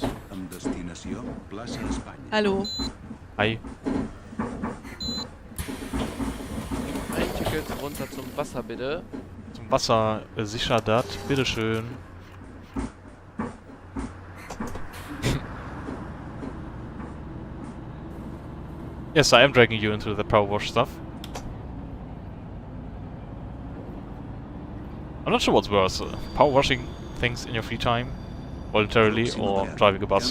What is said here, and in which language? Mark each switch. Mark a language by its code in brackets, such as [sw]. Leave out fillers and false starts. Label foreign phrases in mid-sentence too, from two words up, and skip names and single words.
[ca] Amb destinació, Plaça Espanya. [de] Hallo. [en] Hi. [de] Ein Ticket runter zum Wasser, bitte. Zum Wasser, sicher dat, bitteschön. [en] Yes, I am dragging you into the power wash stuff. I'm not sure what's worse, power washing things in your free time, voluntarily, or driving a bus.